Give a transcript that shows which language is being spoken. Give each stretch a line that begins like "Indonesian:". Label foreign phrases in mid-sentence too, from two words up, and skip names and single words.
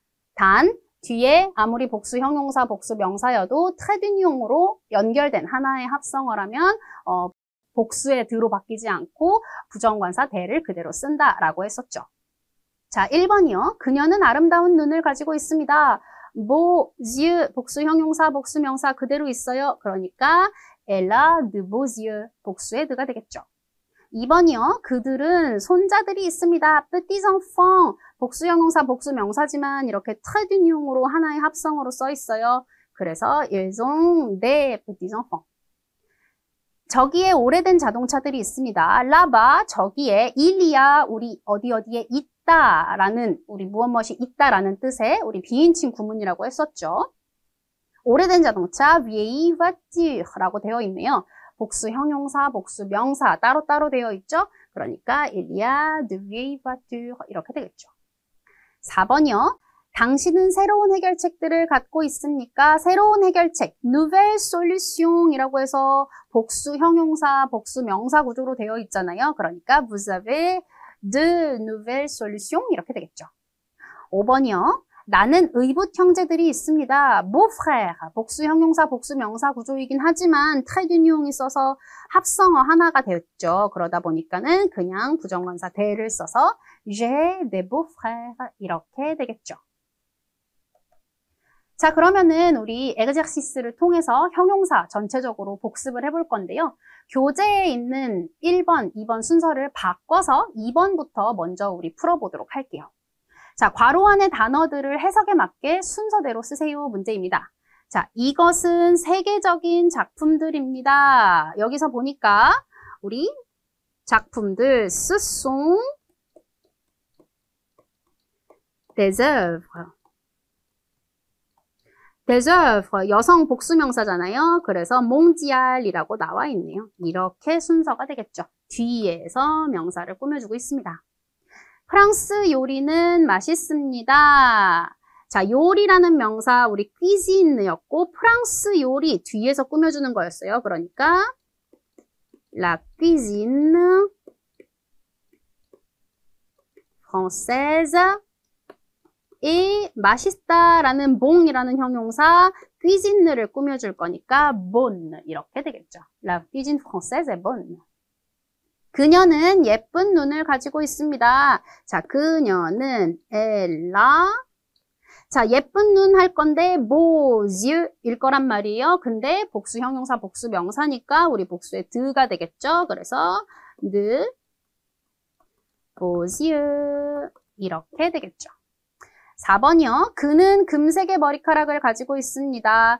Korean: 단, 뒤에 아무리 복수 형용사, 복수 명사여도 트레디니용으로 연결된 하나의 합성어라면 복수의 드로 바뀌지 않고 부정관사 대를 그대로 쓴다라고 했었죠. 자, 1번이요. 그녀는 아름다운 눈을 가지고 있습니다.
French: beaux yeux,
Korean: 복수 형용사, 복수 명사 그대로 있어요.
French: 그러니까 elle a de beaux yeux,
Korean: 복수의 드가 되겠죠. 2번이요. 그들은 손자들이 있습니다.
French: petits enfants,
Korean: 복수 형용사, 복수 명사지만 이렇게 très d'union으로 하나의 합성어로 써 있어요.
French: 그래서 ils ont des petits enfants.
Korean: 저기에 오래된 자동차들이 있습니다.
French: là-bas, 저기에 il-y-a,
Korean: 우리 어디에 있다라는, 우리 무엇이 있다라는 뜻의 우리 비인칭 구문이라고 했었죠. 오래된 자동차,
French: vieille voiture
Korean: 라고 되어 있네요. 복수 형용사, 복수 명사 따로따로 되어 있죠.
French: 그러니까 il y a de vieilles voitures
Korean: 이렇게 되겠죠. 4번이요. 당신은 새로운 해결책들을 갖고 있습니까? 새로운 해결책,
French: nouvelle solution
Korean: 이라고 해서 복수 형용사, 복수 명사 구조로 되어 있잖아요.
French: 그러니까 vous avez de nouvelles solutions
Korean: 이렇게 되겠죠. 5번이요. 나는 의붓 형제들이 있습니다.
French: beau frère,
Korean: 복수 형용사, 복수 명사 구조이긴 하지만
French: trait d'union
Korean: 이 써서 합성어 하나가 됐죠. 그러다 보니까는 그냥 부정관사 대를 써서
French: j'ai des beaux frères
Korean: 이렇게 되겠죠. 자, 그러면은 우리 엑저시스를 통해서 형용사 전체적으로 복습을 해볼 건데요. 교재에 있는 1번, 2번 순서를 바꿔서 2번부터 먼저 우리 풀어보도록 할게요. 자, 괄호 안의 단어들을 해석에 맞게 순서대로 쓰세요 문제입니다. 자, 이것은 세계적인 작품들입니다. 여기서 보니까 우리 작품들
French: ce sont des œuvres. des œuvres,
Korean: 여성 복수명사잖아요. 그래서 mondial이라고 나와 있네요. 이렇게 순서가 되겠죠. 뒤에서 명사를 꾸며주고 있습니다. 프랑스 요리는 맛있습니다. 자, 요리라는 명사 우리 cuisine였고 프랑스 요리 뒤에서 꾸며주는 거였어요. 그러니까
French: la cuisine française
Korean: 이 맛있다라는 봉이라는 형용사 cuisine를 꾸며줄 거니까 bonne 이렇게 되겠죠.
French: La cuisine française est bonne.
Korean: 그녀는 예쁜 눈을 가지고 있습니다. 자, 그녀는
French: elle a
Korean: 자, 예쁜 눈 할 건데
French: beaux yeux
Korean: 일 거란 말이에요. 근데 복수 형용사, 복수 명사니까 우리 복수의 드가 되겠죠. 그래서
French: de beaux yeux
Korean: 이렇게 되겠죠. 4번이요. 그는 금색의 머리카락을 가지고 있습니다.